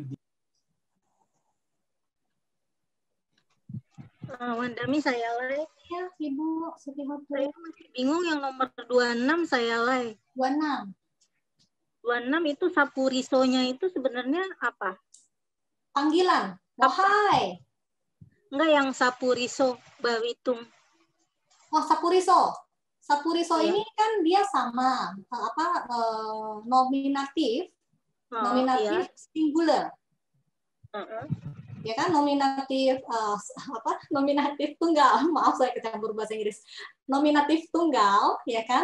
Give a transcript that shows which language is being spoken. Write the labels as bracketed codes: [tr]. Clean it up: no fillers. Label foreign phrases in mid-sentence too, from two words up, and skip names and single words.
[id] Wandami saya Le. Ya, Ibu Sutihoto. Saya masih bingung yang nomor 26 saya Le. 26 itu sapurisonya itu sebenarnya apa? Panggilan. Wahai. Enggak, yang sapuriso bawitung. Sapuriso. Sapuriso ini kan dia sama nominatif singular. Ya kan nominatif nominatif tunggal. Maaf saya kecampur bahasa Inggris. Nominatif tunggal, ya kan?